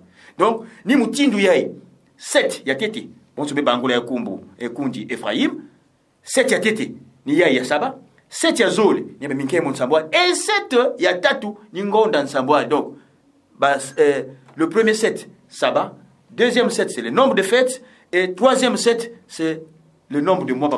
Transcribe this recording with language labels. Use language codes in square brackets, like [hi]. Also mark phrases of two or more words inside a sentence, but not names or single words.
[ktu] Donc ni mutindu yai 7 ya tete bonso be bangola ya kumbu ekundi Ephraim 7 ya tete ni yai ya saba 7 ya zole ni minkemo nsambwa et 7 ya tatu ni ngonda nsambwa. [fr] Donc le premier 7 saba Deuxième 7, c'est le nombre de fêtes. Et troisième 7, c'est le nombre de mois.